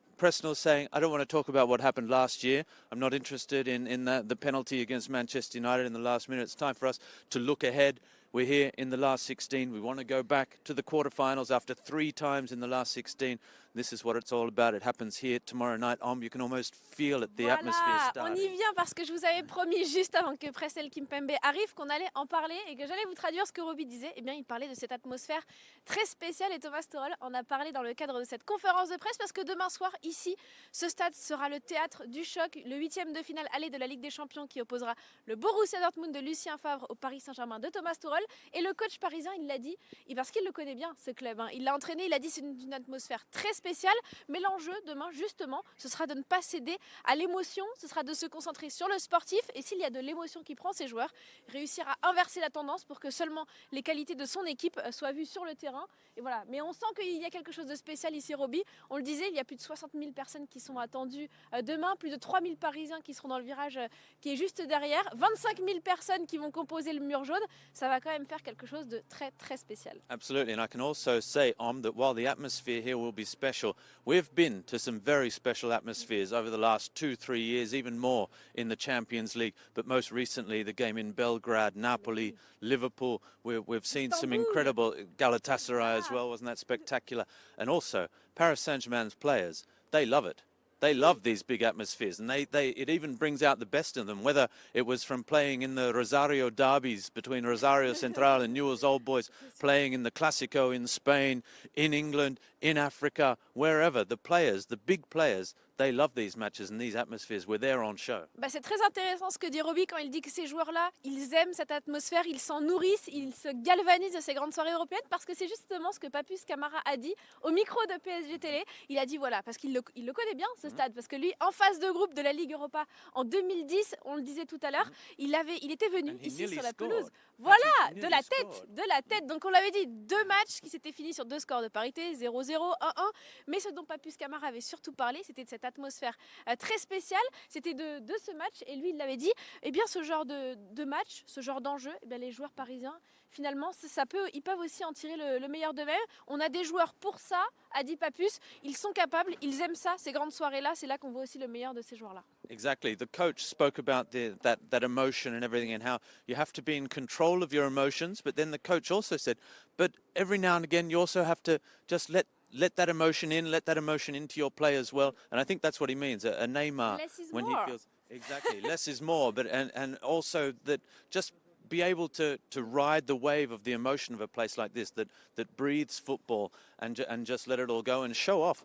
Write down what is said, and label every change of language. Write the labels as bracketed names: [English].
[English] Presnel saying, I don't want to talk about what happened last year. I'm not interested in the penalty against Manchester United in the last minute. It's time for us to look ahead. We're here in the last 16. We want to go back to the quarterfinals after 3 times in the last 16. This is what it's all about. It happens here tomorrow night. You can almost feel it, the atmosphere starting. [French] On y vient parce que je vous avais promis juste avant que Presnel Kimpembe arrive qu'on allait en parler et que j'allais vous traduire ce que Roby disait. Eh bien, il parlait de cette atmosphère très spéciale et Thomas Tuchel en a parlé dans le cadre de cette conférence de presse parce que demain soir, ici, ce stade sera le théâtre du choc, le 8e de finale aller de la Ligue des Champions qui opposera le Borussia Dortmund de Lucien Favre au Paris Saint-Germain de Thomas Tuchel. Et le coach parisien, il l'a dit, parce qu'il le connaît bien, ce club. Il l'a entraîné, il a dit c'est une atmosphère très spéciale. Mais l'enjeu demain, justement, ce sera de ne pas céder à l'émotion, ce sera de se concentrer sur le sportif. Et s'il y a de l'émotion qui prend ses joueurs, réussir à inverser la tendance pour que seulement les qualités de son équipe soient vues sur le terrain. Et voilà. Mais on sent qu'il y a quelque chose de spécial ici, Roby. On le disait, il y a plus de 60 000 personnes qui sont attendues demain, plus de 3 000 Parisiens qui seront dans le virage qui est juste derrière, 25 000 personnes qui vont composer le mur jaune. Ça va quand même faire quelque chose de très, très spécial. [English] Absolutely, and I can also say, that while the atmosphere here will be special, we've been to some very special atmospheres over the last 2-3 years, even more in the Champions League, but most recently the game in Belgrade, Napoli, Liverpool. We've seen some incredible Galatasaray as well, wasn't that spectacular? And also, Paris Saint-Germain's players, they love it. They love these big atmospheres, and it even brings out the best in them, whether it was from playing in the Rosario derbies between Rosario Central and Newell's Old Boys, playing in the Clásico in Spain, in England, in Africa, wherever. The players, the big players, they love these matches and these atmospheres. We're there on show. [French] C'est très intéressant ce que dit Roby quand il dit que ces joueurs-là, ils aiment cette atmosphère, ils s'en nourrissent, ils se galvanisent de ces grandes soirées européennes parce que c'est justement ce que Papus Camara a dit au micro de PSG Télé. Il a dit voilà, parce qu'il le connaît bien ce stade, parce que lui, en phase de groupe de la Ligue Europa en 2010, on le disait tout à l'heure, il était venu ici sur la pelouse. Voilà, de la tête. Donc on l'avait dit, 2 matchs qui s'étaient finis sur 2 scores de parité, 0-0, 1-1. Mais ce dont Papus Camara avait surtout parlé, c'était de cette atmosphère très spéciale, c'était de ce match. Et lui, il l'avait dit, eh bien ce genre de match, ce genre d'enjeu, eh bien, les joueurs parisiens, finalement, ils peuvent aussi en tirer le meilleur d'eux-mêmes. On a des joueurs pour ça, a dit Papus. Ils sont capables, ils aiment ça, ces grandes soirées-là. C'est là qu'on voit aussi le meilleur de ces joueurs-là. [English] Exactly. The coach spoke about that emotion and everything and how you have to be in control of your emotions. But then the coach also said, but every now and again you also have to just let that emotion in, let that emotion into your play as well. And I think that's what he means. A Neymar, less is when more. he feels exactly less is more. But and also that just be able to ride the wave of the emotion of a place like this that breathes football and just let it all go and show off.